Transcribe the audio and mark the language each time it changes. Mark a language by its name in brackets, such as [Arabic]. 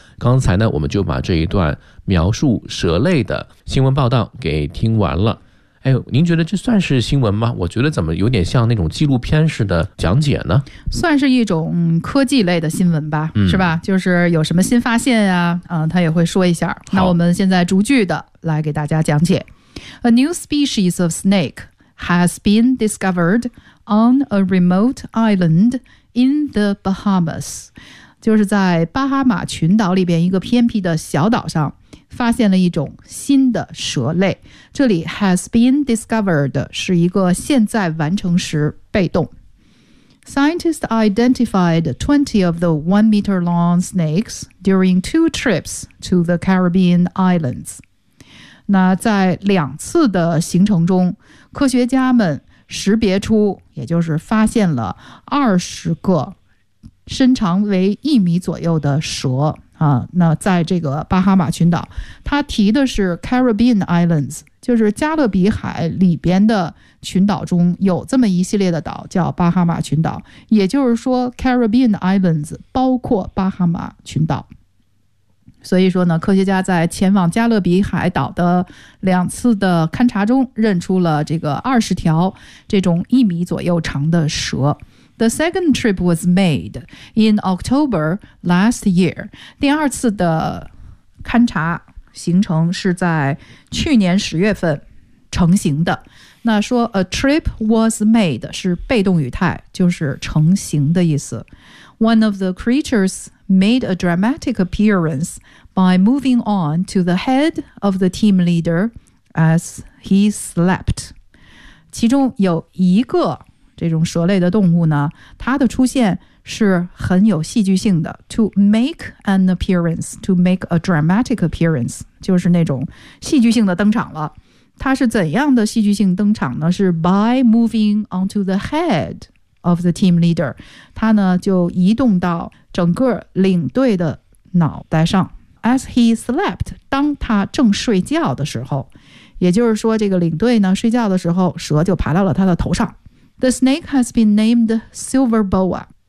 [Chinese] 刚才呢，我们就把这一段描述蛇类的新闻报道给听完了。哎呦，您觉得这算是新闻吗？我觉得怎么有点像那种纪录片式的讲解呢？算是一种科技类的新闻吧，是吧？就是有什么新发现啊，他也会说一下。那我们现在逐句的来给大家讲解。 [English] A new species of snake has been discovered on a remote island in the Bahamas. [Chinese] 就是在巴哈马群岛里边一个偏僻的小岛上发现了一种新的蛇类。这里 [English] has been discovered [Chinese] 是一个现在完成时被动。 [English] Scientists identified 20 of the 1 meter long snakes during 2 trips to the Caribbean islands. [Chinese] 那在两次的行程中，科学家们识别出，也就是发现了20个身长为1米左右的蛇。那在这个巴哈马群岛，他提的是 Caribbean Islands， 就是加勒比海里边的群岛中有这么一系列的岛叫巴哈马群岛，也就是说 Caribbean Islands 包括巴哈马群岛。所以说呢，科学家在前往加勒比海岛的两次的勘察中认出了这个20条这种1米左右长的蛇。 [English] The second trip was made in October last year. [Chinese] 第二次的勘察行程是在去年10月份成型的。那说 [English] a trip was made [Chinese] 是被动语态，就是成型的意思。 [English] One of the creatures made a dramatic appearance by moving on to the head of the team leader as he slept. [Chinese] 其中有一个这种蛇类的动物呢，它的出现是很有戏剧性的。 [English] To make an appearance, to make a dramatic appearance, [Chinese] 就是那种戏剧性的登场了。它是怎样的戏剧性登场呢？ [English] 是 by moving onto the head of the team leader. [Chinese] 它呢就移动到整个领队的脑袋上。 [English] As he slept, [Chinese] 当他正睡觉的时候，也就是说这个领队呢睡觉的时候，蛇就爬到了他的头上。 [English] The snake has been named Silver Boa.